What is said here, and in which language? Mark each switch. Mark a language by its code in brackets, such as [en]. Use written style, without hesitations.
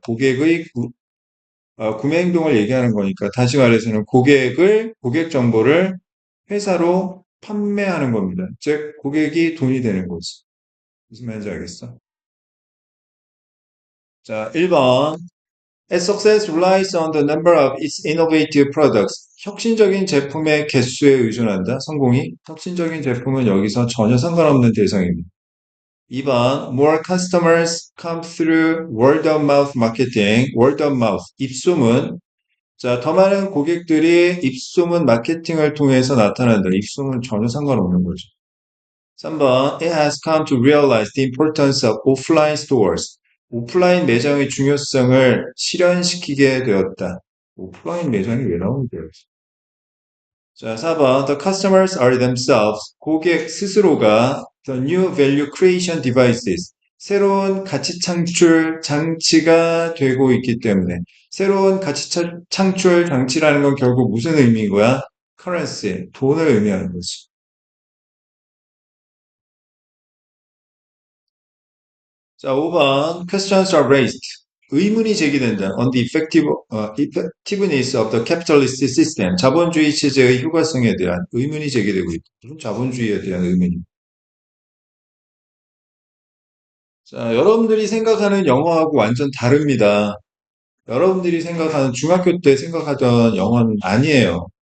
[ko] 고객의 구매 행동을 얘기하는 거니까 다시 말해서는 고객 정보를 회사로 판매하는 겁니다. 즉 고객이 돈이 되는 거지. 무슨 말인지 알겠어? 자, 1번 [en] Its success relies on the number of its innovative products. [ko] 혁신적인 제품의 개수에 의존한다. 성공이. 혁신적인 제품은 여기서 전혀 상관없는 대상입니다. [en] 2번, more customers come through word of mouth marketing. word of mouth, 입소문. [ko] 자, 더 많은 고객들이 입소문 마케팅을 통해서 나타난다. 입소문 전혀 상관없는 거죠. [en] 3번, it has come to realize the importance of offline stores. [ko] 오프라인 매장의 중요성을 실현시키게 되었다. 오프라인 매장이 왜 나오는데요? [en] 자, 4번, the customers are themselves. [ko] 고객 스스로가 [en] the new value creation devices. [ko] 새로운 가치 창출 장치가 되고 있기 때문에 새로운 가치 창출 장치라는 건 결국 무슨 의미인 거야? currency, 돈을 의미하는 거지. 자, 5번. [en] Questions are raised. [ko] 의문이 제기된다. [en] On the effectiveness of the capitalist system. [ko] 자본주의 체제의 효과성에 대한 의문이 제기되고 있다. 무슨 자본주의에 대한 의문이. 자, 여러분들이 생각하는 영어하고 완전 다릅니다. 여러분들이 생각하는 중학교 때 생각하던 영어는 아니에요.